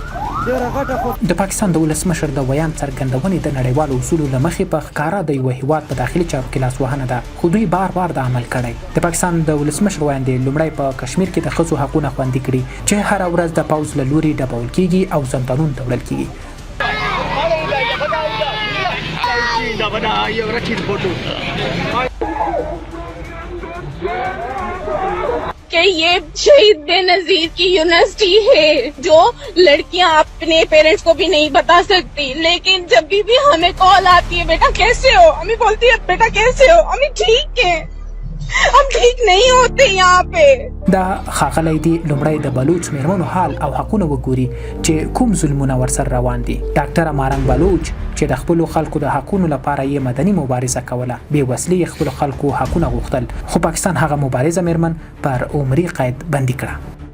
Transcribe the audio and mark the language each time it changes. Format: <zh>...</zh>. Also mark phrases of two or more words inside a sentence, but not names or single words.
<ps>د پاکستان د ولسمشر د ویاند څرګندونې د نړیوالو اصولو له مخې په ښکاره د یو هیواد په داخلي چارو کې لاسوهنه ده، خو دوی بار بار دا عمل کړی. د پاکستان د ولسمشر ویاند لومړی په کشمیر کې د ښځو حقونه خوندي کړي چې هره ورځ د پوځ له لوري ډبول کیږي او زندانونو ته وړل کیږي.</ps> <ur>کہ یہ شہید بے نظیر کی یونیورسٹی ہے جو لڑکیاں اپنے پیرنٹس کو بھی نہیں بتا سکتی، لیکن جب بھی ہمیں کال آتی ہے بیٹا کیسے ہو، ہمیں بولتی ہے بیٹا کیسے ہو، ہمیں ٹھیک ہے، ہم ٹھیک نہیں ہوتے یہاں پہ.</ur> <ps>دا ښاغلی دی لومړی د بلوچ میرمنو حال او حقونه وګوري چې کوم ظلمونه ورسره روان دي. ډاکټره مارنګ بلوچ چې د خپلو خلکو د حقونو لپاره یې مدني مبارزه کوله، بې وسلې خپلو خلکو حقونه غوښتل، خو پاکستان هغه مبارزه میرمن پر عمري قید بندي کړه.</ps>